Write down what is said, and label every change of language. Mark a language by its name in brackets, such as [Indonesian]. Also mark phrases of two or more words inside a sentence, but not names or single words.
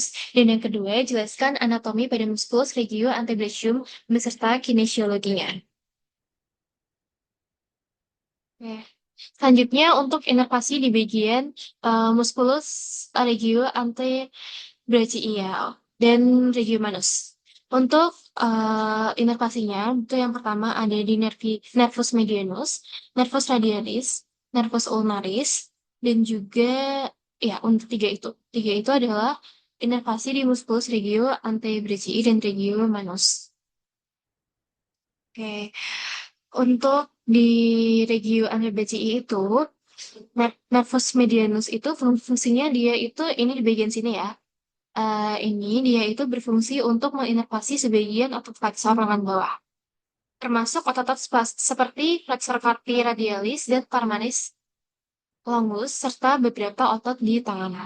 [Indonesian] Dan yang kedua, jelaskan anatomi pada [Latin] muskulus regio antebrachium [Indonesian] beserta kinesiologinya. Oke. Selanjutnya, untuk inervasi di bagian [Latin] muskulus regio antebrachii [Indonesian] ya, dan [Latin] regio manus. [Indonesian] Untuk inervasinya, itu yang pertama ada di [Latin] nervus medianus, nervus radialis, nervus ulnaris, [Indonesian] dan juga ya untuk tiga itu adalah inervasi di [Latin] muskulus regio antebrachii [Indonesian] dan [Latin] regio manus. [Indonesian] Oke, untuk di [Latin] regio antebrachii [Indonesian] itu, [Latin] nervus medianus [Indonesian] itu fungsinya dia itu ini di bagian sini ya. Ini dia itu berfungsi untuk menginervasi sebagian otot flexor lengan bawah, termasuk otot-otot seperti [Latin] flexor carpi radialis [Indonesian] dan [Latin] palmaris longus, [Indonesian] serta beberapa otot di tangan.